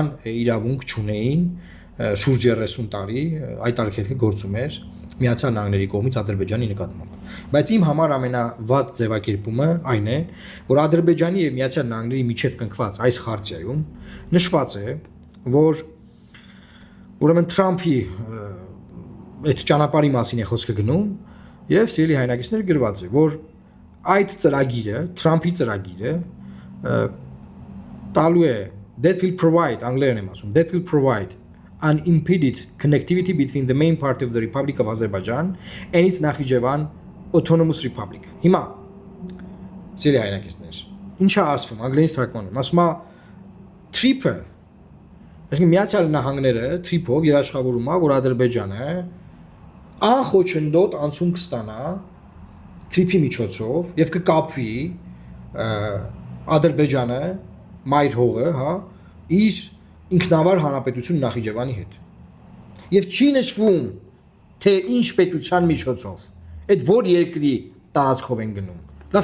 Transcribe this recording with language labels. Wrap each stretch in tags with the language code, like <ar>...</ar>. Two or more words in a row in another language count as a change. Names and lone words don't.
<hy>իրավունք չունեին շուրջ 30 տարի այդ արգելքը գործում էր Միացյալ Նահանգների կողմից Ադրբեջանի նկատմամբ։ Բայց իմ համար ամենավատ ձևակերպումը այն է, որ Ադրբեջանի եւ Միացյալ Նահանգների միջև կնքված այս խարտիայում նշված է, որ ուրեմն Թրամփի այդ ճանապարհի մասին է խոսքը գնում եւ սիրելի հայրենակիցներ գրված է, որ այդ ծրագիրը, Թրամփի ծրագիրը տալու է</hy> <en>that will provide,</en> <hy>անգլերեն եմ ասում,</hy> <en>that will provide unimpeded connectivity between the main part of the Republic of Azerbaijan and its Nakhichevan Autonomous Republic։</en> <hy>Հիմա սիրելի հայրենակիցներ, ինչա ասվում անգլերենից թարգմանում, ասում է TRIP-ը, այսինքն Միացյալ Նահանգները TRIP-ով երաշխավորում է, որ Ադրբեջանը անխոչնդոտ անցում կստանա TRIP-ի միջոցով եւ կկապվի Ադրբեջանը մայր հողը, իր ինքնավար հանրապետություն Նախիջևանի հետ։ Եվ չի նշվում, թե ինչ պետության միջոցով, այդ որ երկրի տարածքով են գնում։ Լավ</hy>